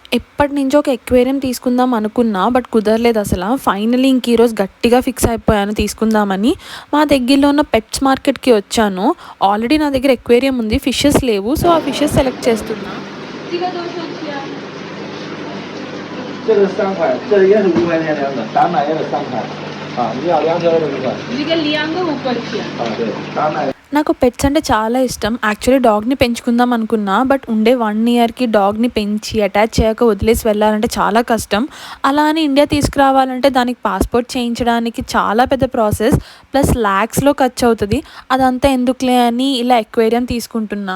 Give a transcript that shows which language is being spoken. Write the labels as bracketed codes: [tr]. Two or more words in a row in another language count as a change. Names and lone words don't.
[te] ఎప్పటినుంచో ఒక ఎక్వేరియం తీసుకుందాం అనుకున్నా. బట్ కుదరలేదు అసల. ఫైనల్లీ ఇంక ఈరోజు గట్టిగా ఫిక్స్ అయిపోయాను తీసుకుందామని. మా దగ్గరలో ఉన్న [en] pets market [te] వచ్చాను. ఆల్రెడీ నా దగ్గర ఎక్వేరియం ఉంది. ఫిషెస్ లేవు. సో, ఆ ఫిషెస్ సెలెక్ట్ చేస్తున్నా. [zh] 这个多少钱啊？这个3块，这也是5块钱两个，打奶也是3块。啊，你要2条的5块。这个2个5块钱。啊，对，打奶。 [te] నాకు పెట్స్ అంటే చాలా ఇష్టం. యాక్చువల్లీ డాగ్‌ని పెంచుకుందాం అనుకున్నా. బట్ ఉండే 1 ఇయర్‌కి డాగ్‌ని పెంచి అటాచ్ చేయక వదిలేసి వెళ్ళాలంటే చాలా కష్టం. అలా అని ఇండియా తీసుకురావాలంటే దానికి పాస్‌పోర్ట్ చేయించడానికి చాలా పెద్ద ప్రాసెస్. ప్లస్ లాక్స్‌లో ఖర్చు అవుతది. అదంతా ఎందుకులే అని ఇలా ఎక్వేరియం తీసుకుంటున్నా.